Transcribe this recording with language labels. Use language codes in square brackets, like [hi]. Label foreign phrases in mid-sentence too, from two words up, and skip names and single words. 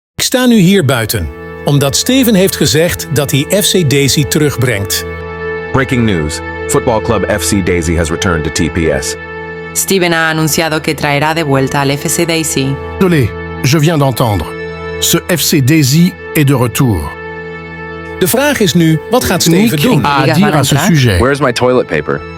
[nl] sta nu hier buiten, omdat Steven heeft gezegd dat hij FC Daisy terugbrengt. [en] Breaking news. Football Club FC Daisy has returned to TPS. [es] Steven ha anunciado que traerá de vuelta al FC Daisy. [fr] Désolé, je viens d'entendre. Ce FC Daisy est de retour. [nl] De vraag is nu, wat gaat Steven Nick doen? [fr] a à dire à ce sujet. [en] Where's my toilet paper?